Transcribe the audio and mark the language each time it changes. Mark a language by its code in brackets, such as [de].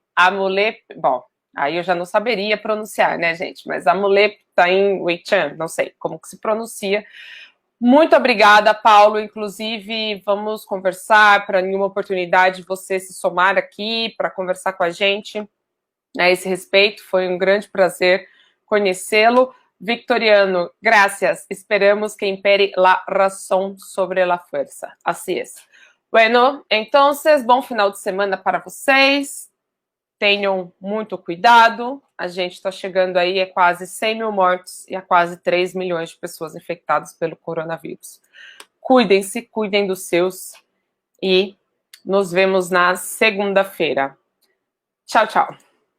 [pt] Amulep, bom, aí eu já não saberia pronunciar, né, gente, mas Amulep tá em Weichan, não sei como que se pronuncia. Muito obrigada, Paulo. Inclusive, vamos conversar para nenhuma oportunidade você se somar aqui para conversar com a gente a esse respeito. Foi um grande prazer conhecê-lo. [es] Victoriano, gracias. Esperamos que impere la razón sobre la fuerza. Así es. Bueno, entonces, [pt] bom final de semana para vocês. Tenham muito cuidado, a gente está chegando aí a quase 100 mil mortos e a quase 3 milhões de pessoas infectadas pelo coronavírus. Cuidem-se, cuidem dos seus e nos vemos na segunda-feira. Tchau, tchau.